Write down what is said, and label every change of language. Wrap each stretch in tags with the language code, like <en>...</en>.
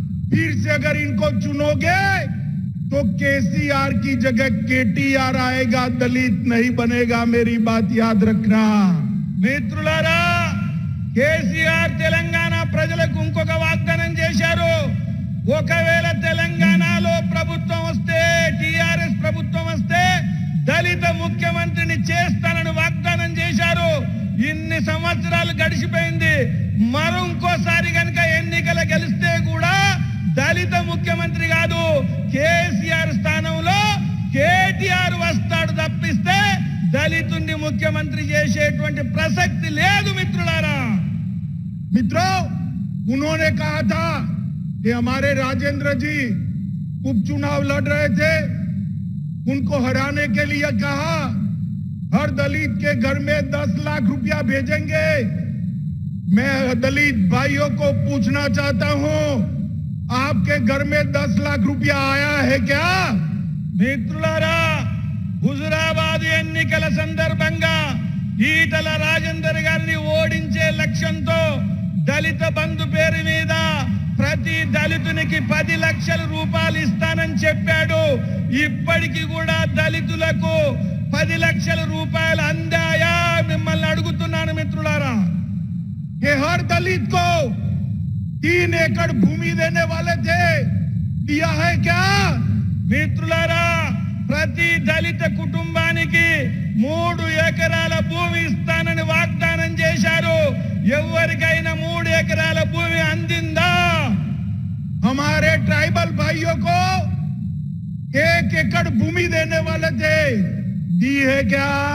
<hi>फिर से अगर इनको चुनोगे तो केसीआर की जगह केटीआर आएगा, दलित नहीं बनेगा. मेरी बात याद रखना.</hi> <te>मित्रुलारा, కేసీఆర్ తెలంగాణ ప్రజలకు ఇంకొక వాగ్దానం చేశారు. ఒకవేళ తెలంగాణలో ప్రభుత్వం వస్తే, టీఆర్ఎస్ ప్రభుత్వం వస్తే దళిత ముఖ్యమంత్రిని చేస్తానని వాగ్దానం చేశారు. ఇన్ని సంవత్సరాలు గడిచిపోయింది. మరో ఇంకోసారి గనుక ఎన్నికల గెలిస్తే కూడా దళిత ముఖ్యమంత్రి కాదు, కేసీఆర్ స్థానంలో కేటీఆర్ వస్తాడు తప్పిస్తే దళితుడిని ముఖ్యమంత్రి చేసేటువంటి ప్రసక్తి లేదు. మిత్రులారా,</te> <hi>मित्रों, उन्होंने कहा था कि हमारे राजेंद्र जी उपचुनाव लड़ रहे थे, उनको हराने के लिए कहा हर दलित के घर में 10 लाख रुपया भेजेंगे. मैं दलित भाइयों को पूछना चाहता हूं, आपके घर में 10 लाख रुपया आया है क्या?</hi> <te>మిత్రులారా, హుజురాబాద్ ఎన్నికల సందర్భంగా ఈటల రాజేందర్ గారిని ఓడించే లక్ష్యంతో దళిత బంధు పేరు మీద ప్రతి దళితునికి 10 లక్షల రూపాయలు ఇస్తానని చెప్పాడు. ఇప్పటికి కూడా దళితులకు 10 లక్షల రూపాయలు అందాయా? మిమ్మల్ని అడుగుతున్నాను మిత్రులారా.</te> <hi>कि हर दलित को 3 एकड़ भूमि देने वाले थे, दिया है क्या?</hi> <te>మిత్రులారా, ప్రతి దళిత కుటుంబానికి 3 ఎకరాల భూమి ఇస్తానని వాగ్దానం చేశారు. ఎవరికైనా 3 ఎకరాల భూమి అందిందా?</te> <hi>हमारे ट्राइबल भाइयों को 1 एकड़ भूमि देने वाले थे, दी है क्या?</hi>